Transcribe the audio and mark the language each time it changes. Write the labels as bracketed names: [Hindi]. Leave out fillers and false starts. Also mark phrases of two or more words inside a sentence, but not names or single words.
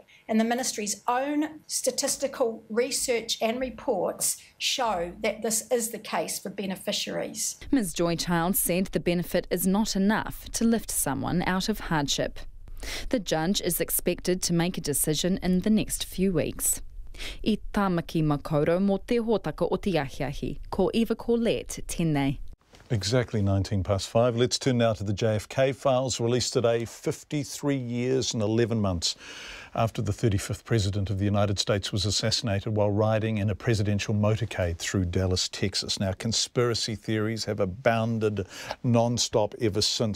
[English] And the ministry's own statistical research and reports show that this is the case for beneficiaries. Ms Joychild said the benefit is not enough to lift someone out of hardship. The judge is expected to make a decision in the next few weeks. [Māori] I tāmaki makaurau mō te hōtaka o te ahiahi, ko Eva Corlett, tēnei. [English] Exactly 5:19. Let's turn now to the JFK Files, released today, 53 years and 11 months after the 35th President of the United States was assassinated while riding in a presidential motorcade through Dallas, Texas. Now, conspiracy theories have abounded non-stop ever since.